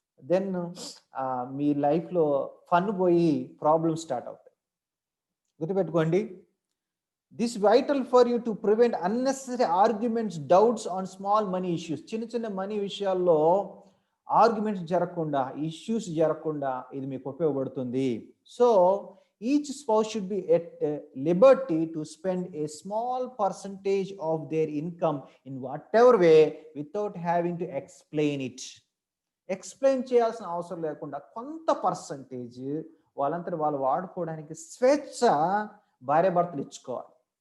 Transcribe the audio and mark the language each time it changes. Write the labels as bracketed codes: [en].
[te] Then మీ లైఫ్లో fun పోయి problems start అవుతాయి. [en] గుర్తుపెట్టుకోండి, this vital for you to prevent unnecessary arguments, doubts on small money issues. [te] చిన్న money విషయాల్లో ఆర్గ్యుమెంట్స్ జరగకుండా, ఇష్యూస్ జరగకుండా ఇది మీకు ఉపయోగపడుతుంది. [en] So each spouse should be at liberty to spend a small percentage of their income in whatever way without having to explain it. [te] Explain చేయాల్సిన అవసరం లేకుండా కొంత పర్సంటేజ్ వాళ్ళంతా వాళ్ళు వాడుకోవడానికి స్వేచ్ఛ భార్యాభర్తలు ఇచ్చుకోవాలి.